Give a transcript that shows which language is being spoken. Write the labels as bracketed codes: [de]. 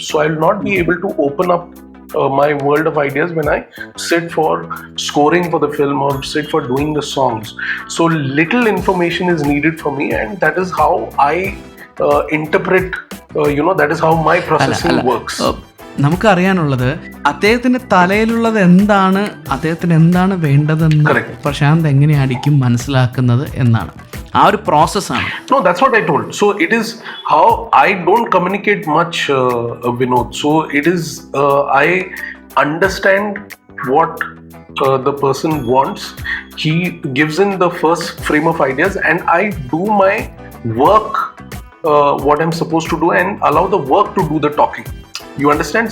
[en] So I will not be able to open up my world of ideas when I sit for scoring for the film or sit for doing the songs. So little information is needed for me, and that is how I interpret, that is how my processing works. [ml] നമുക്കറിയാനുള്ളത് അദ്ദേഹത്തിന്റെ തലയിലുള്ളത് എന്താണ്, അദ്ദേഹത്തിന് എന്താണ് വേണ്ടതെന്ന് പ്രശാന്ത് എങ്ങനെയായിരിക്കും മനസ്സിലാക്കുന്നത് എന്നാണ്. ആ ഒരു പ്രോസസ്സാണ്. [en] No, that's what I told. So it is how I don't communicate much, Vinod. So it is I understand what the person wants. He gives in the first frame of ideas, and I do my work, what I'm supposed to do, and allow the work to do the talking. You understand?